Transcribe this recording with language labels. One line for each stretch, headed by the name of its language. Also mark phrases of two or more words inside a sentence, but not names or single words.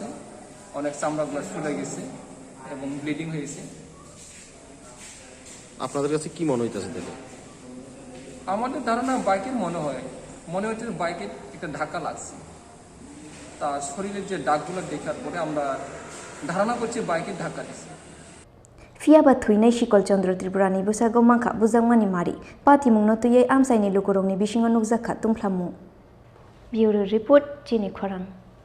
Bangla: অনেক চামড়াগুলো ফুলে গেছে এবং ব্লিডিং হয়েছে। আপনাদের কাছে কি মনে হইতেছে তাহলে? আমাদের ধারণা বাইকের মনে হচ্ছে বাইকের একটা ধাক্কা লাগছে। তার শরীরের যে দাগগুলো দেখার পরে আমরা ধারণা করছি বাইকের ধাক্কা দিচ্ছে।
Kok Borok: Fiaba Thuinai Shikol Chandra Tripurani Busago Mangkha Buzangmani Mari Patimung no tuyei Amsaini Lukurongni bisingo nukjakha tungphlamu
English: Bureau Report
Kok Borok: Chini Khorang